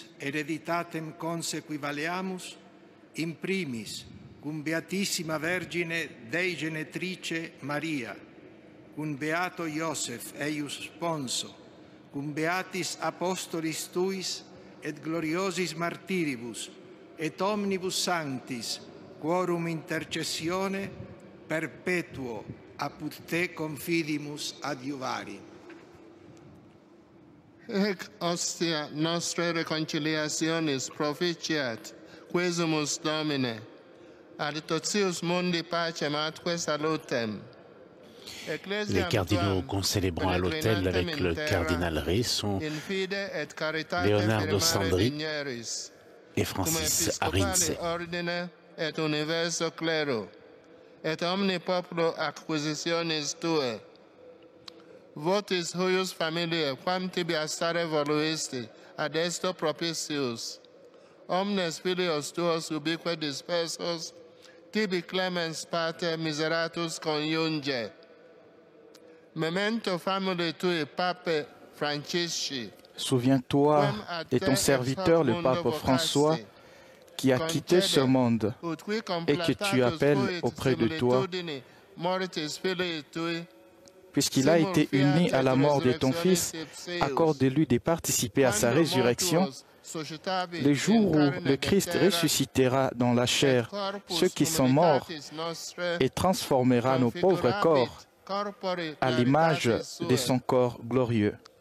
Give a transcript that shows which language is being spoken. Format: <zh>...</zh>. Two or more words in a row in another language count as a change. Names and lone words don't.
<la>hereditatem consequivaleamus, in primis, cum Beatissima Vergine Dei Genetrice Maria, cum Beato Iosef eius sponso, cum Beatis Apostolis Tuis et gloriosis martiribus, et omnibus sanctis, quorum intercessione perpetuo apud Te confidimus adiuvari. Ec ostia nostra reconciliationis proficiat, quesumus Domine, ad totius mundi pacem atque salutem.</la> <fr>Les cardinaux concélébrant à l'autel avec le cardinal Ré sont Leonardo Sandri et Francis Arinze.</fr> <la>Et universo clero, et omni populo acquisitionis Tue. Votis huius familiae, quam tibi astare voluisti, ad esto propitius. Omnes filios Tuos ubique dispersos, tibi clemens pater miseratus coniunge. Memento famuli Tui, Pape Francisci.</la> <fr>Souviens-toi de ton serviteur, le pape François, qui a quitté ce monde et que tu appelles auprès de toi, puisqu'il a été uni à la mort de ton Fils, accorde-lui de participer à sa résurrection, le jour où le Christ ressuscitera dans la chair ceux qui sont morts et transformera nos pauvres corps à l'image de son corps glorieux.</fr>